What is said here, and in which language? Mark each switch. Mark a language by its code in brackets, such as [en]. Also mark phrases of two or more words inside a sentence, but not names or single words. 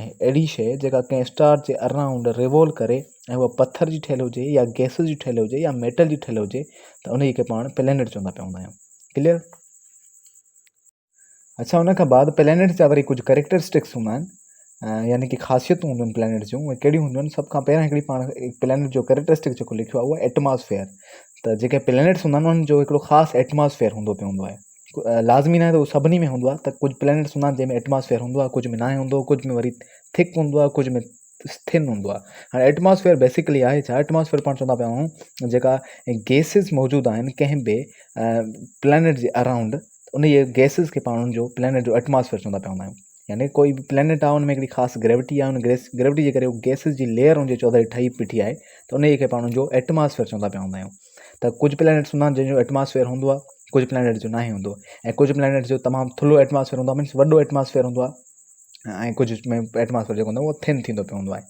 [sd] ऐं अहिड़ी शइ जेका कंहिं स्टार जे [en] around revolve [sd] करे ऐं उहा पथर जी ठहियलु हुजे या गैसिस जी ठहियलु हुजे या मेटल जी ठहियलु हुजे त उन खे पाण प्लैनेट चवंदा पिया हूंदा आहियूं। क्लियर? अच्छा, उन खां बाद प्लैनेट जा वरी कुझु कैरेक्टरिस्टिक्स हूंदा आहिनि, यानी कि ख़ासियतूं हूंदियूं आहिनि प्लैनेट जूं। उहे कहिड़ियूं हूंदियूं आहिनि? सभ खां पहिरियां हिकिड़ी पाण प्लैनेट जो कैरेक्टरिस्टिक जेको लिखियो आहे उहो एटमॉस्फेयर। त जेके प्लैनेट्स हूंदा आहिनि उन्हनि जो हिकिड़ो ख़ासि एटमॉस्फेयर हूंदो पियो हूंदो आहे। लाज़मी न आहे त उहो सभिनी में हूंदो आहे, त कुझु प्लैनेट्स हूंदा आहिनि जंहिंमें एटमॉस्फेयर हूंदो आहे, कुझु में न हूंदो, कुझु में वरी थिक हूंदो आहे, कुझु में थिन हूंदो आहे। हाणे [en] atmosphere basically [sd] आहे छा? एटमॉस्फेयर पाण चवंदा पिया आहियूं जेका गैसिस मौजूदु आहिनि कंहिं बि प्लैनेट जे अराउंड, उन इहे गैसिस खे पाण उनजो प्लैनेट जो एटमॉस्फेयर चवंदा पिया हूंदा आहियूं। यानी कोई बि प्लैनेट आहे उन में हिकिड़ी ख़ासि ग्रेविटी आहे, उन ग्रेविटी जे करे उहो गैसिस जी लेयर उनजे चौधारी ठही बीठी आहे त उन खे पाण उनजो एटमॉस्फेयर चवंदा पिया हूंदा आहियूं। त कुझु प्लैनेट्स हूंदा आहिनि जंहिंजो एटमॉस्फेयर हूंदो आहे, कुझु प्लैनेट जो न हूंदो, ऐं कुझु प्लैनेट जो तमामु थुल्हो एटमॉस्फेयर हूंदो आहे, मीन्स वॾो एटमॉस्फेयर हूंदो आहे, ऐं कुझु में एटमॉस्फेयर जेको हूंदो आहे उहो थिन थींदो पियो हूंदो आहे।